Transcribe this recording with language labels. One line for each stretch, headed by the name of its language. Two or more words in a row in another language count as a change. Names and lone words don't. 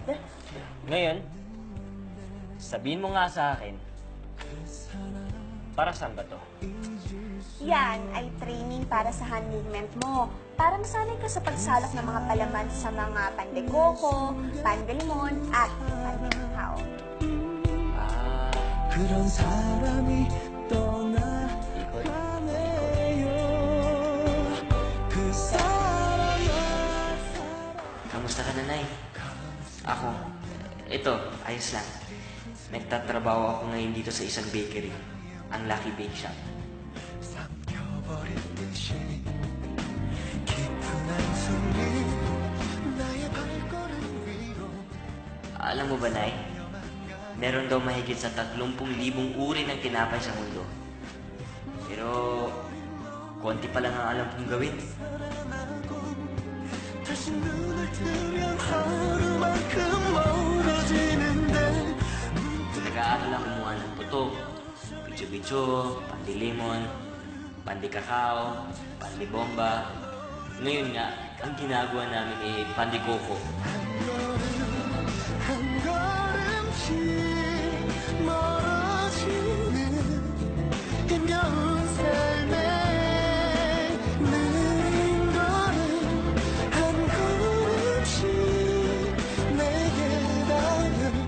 Filipino: Ngayon, sabihin mo nga sa akin, para saan ba to? Yan ay training para sa hand movement mo. Para masanay ka sa pagsalok ng mga palaman sa mga pandekoko, pandelimon, at pandekakaw. Ah,
Korean: 그런 사람이
Filipino: ikot.
Korean: 떠나가네요. 그 사람아
Filipino: Kamusta ka, Nanay? Ako, ito, ayos lang. Nagtatrabaho ako ngayon dito sa isang bakery, ang Lucky Bake Shop.
Korean: 삼켜버린 듯이 깊은 한숨이 나의 발걸음 위로
Filipino: Alam mo ba, Nay? Meron daw mahigit sa 30,000 uri ng tinapay sa mundo. Pero, konti pa lang ang alam kong gawin.
Korean: 다시 눈을 뜨면 하루만큼 멀어지는데
Filipino: Nag-aaral lang kumuha ng putok, bitso-bitso, pandilimon, pandikakao, pandibomba. Ngayon nga, ang ginagawa namin ay pandikoko.
Korean: 한 걸음씩 멀어지는 힘겨운 삶에 느린 걸음 한 걸음씩 내게 닿는